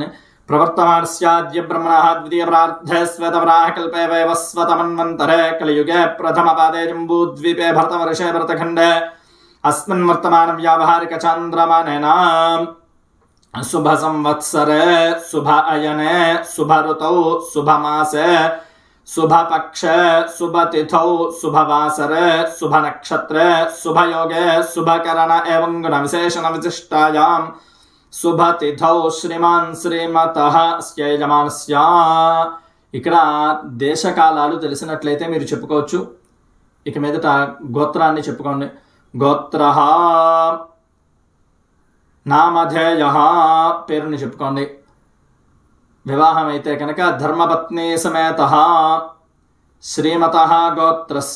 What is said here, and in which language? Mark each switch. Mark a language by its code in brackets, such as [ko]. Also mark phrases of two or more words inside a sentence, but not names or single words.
[sa] ప్రవర్తమానస్యాద్య బ్రహ్మణః ద్వితీయ ప్రార్థే శ్వేతవరాహ కల్పే వైవస్వతమన్వంతరే కలియుగే ప్రథమ పాదే జంబూద్వీపే భరతవర్షే భరతఖండే అస్మిన్ వర్తమాన వ్యావహారిక చాంద్రమానేన శుభ సంవత్సరే శుభ అయనే శుభ ఋతౌ శుభ మాసే शुभ पक्षे शुभ तिथौ शुभ वासरे शुभ नक्षत्रे शुभ योगे शुभ करण एवं गुण विशेषण विशिष्टायां शुभ तिथौ श्रीमान् श्रीमतः అస్య యజమానస్య। [te] ఇక్కడ దేశకాలాలు తెలిసినట్లయితే మీరు చెప్పుకోవచ్చు। ఇక మీదట గోత్రాన్ని చెప్పుకోండి। [sa] గోత్రః నామధేయః [te] పేరుని చెప్పుకోండి। వివాహం అయితే కనుక [sa] ధర్మపత్ని సమేతః శ్రీమతః గోత్రస్య।